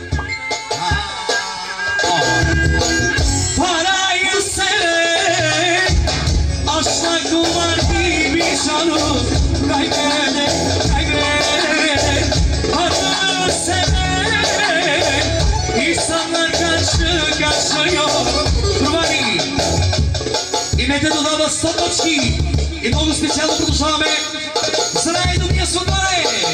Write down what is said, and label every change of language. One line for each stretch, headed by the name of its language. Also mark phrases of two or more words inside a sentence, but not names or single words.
Turkish: Parayı sever, aşkla kumar gibi canım. Kaybeder, kaybeder. Parayı sever, insanlar karşı karşıya. Kurbanı.
Macedonian: И Мете додава 100 точки
Bulgarian: I много специално продължаваме за най-добрия свободен.